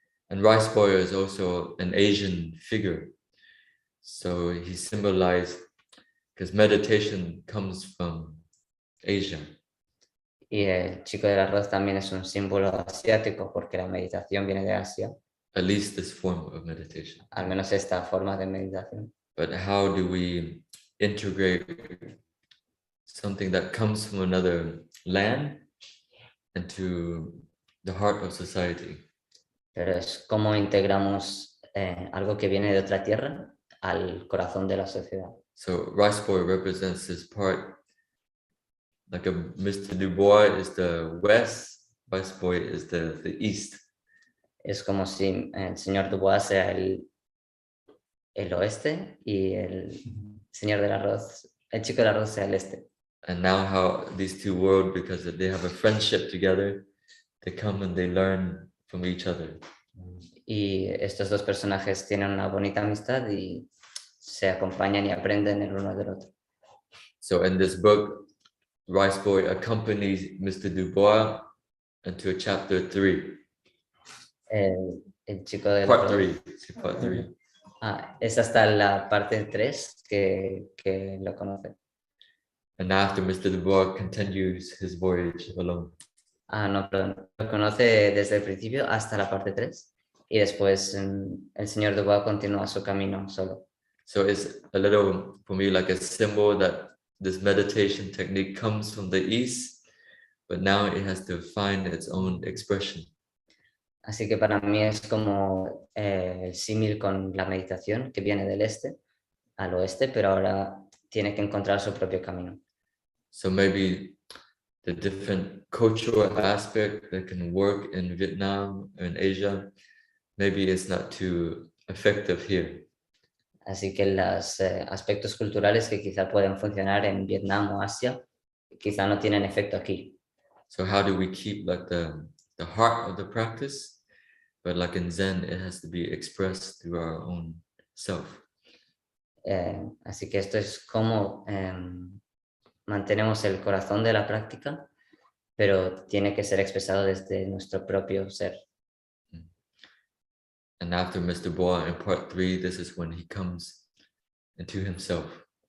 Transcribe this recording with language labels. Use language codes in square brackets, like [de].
[en] And Rice Boy is also an Asian figure. So he symbolized, because meditation comes from Asia. [es] Y el chico del arroz también es un símbolo asiático porque la meditación viene de Asia. [en] At least this form of meditation. [es] Al menos esta forma de meditación. [en] But how do we integrate something that comes from another land into the heart of society? [es] Pero es cómo integramos algo que viene de otra tierra al corazón de la sociedad. [en] So Rice Boy represents this part, like a Mr. Dubois is the west, Rice Boy is the east. [es] Es como si el señor Dubois sea el oeste y el señor del arroz, el chico del arroz sea el este. [en] And now how these two worlds, because they have a friendship together, they come and they learn from each other. [es] Y estos dos personajes tienen una bonita amistad y se acompañan y aprenden el uno del otro. [en] So in this book, Rice Boy accompanies Mr. Dubois into chapter 3. [es] El chico del [en] Part [es] arroz. [en] 3. Sí, part 3. [es] Es hasta la parte 3 que lo conoce. [en] And after Mr. Dubois continues his voyage alone. [es] No, perdón. Lo conoce desde el principio hasta la parte 3 y después el señor Dubois continúa su camino solo. [en] So it's a little, for me, like a symbol that this meditation technique comes from the East, but now it has to find its own expression. [es] Así que para mí es como el símil con la meditación que viene del este al oeste, pero ahora tiene que encontrar su propio camino. [en] So maybe the different cultural aspect that can work in Vietnam or in Asia, maybe it's not too effective here. [es] Así que los aspectos culturales que quizá pueden funcionar en Vietnam o Asia, quizá no tienen efecto aquí. [en] So how do we keep like the heart of the practice, but like in Zen, it has to be expressed through our own self. [es] Así que esto es como mantenemos el corazón de la práctica, pero tiene que ser expresado desde nuestro propio ser. [en] And after Mr. Bois in part 3, this is when he comes into himself.